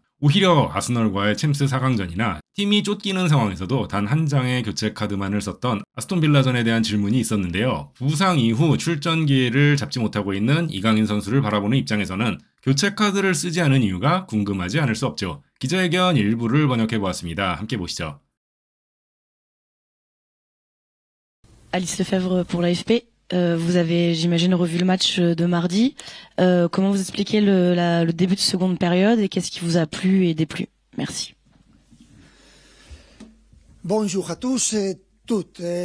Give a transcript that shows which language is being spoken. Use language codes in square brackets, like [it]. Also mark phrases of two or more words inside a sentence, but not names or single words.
[ko] 오히려 아스널과의 챔스 4강전이나 팀이 쫓기는 상황에서도 단 한 장의 교체 카드만을 썼던 아스톤 빌라전에 대한 질문이 있었는데요. 부상 이후 출전 기회를 잡지 못하고 있는 이강인 선수를 바라보는 입장에서는 교체 카드를 쓰지 않은 이유가 궁금하지 않을 수 없죠. 기자회견 일부를 번역해보았습니다. 함께 보시죠. [fr] Alice Lefebvre pour l'AFP. Vous avez, j'imagine, revu le match de mardi. Comment vous expliquez le début de seconde période et qu'est-ce qui vous a plu et déplu? Merci. Bonjour à tous et toutes.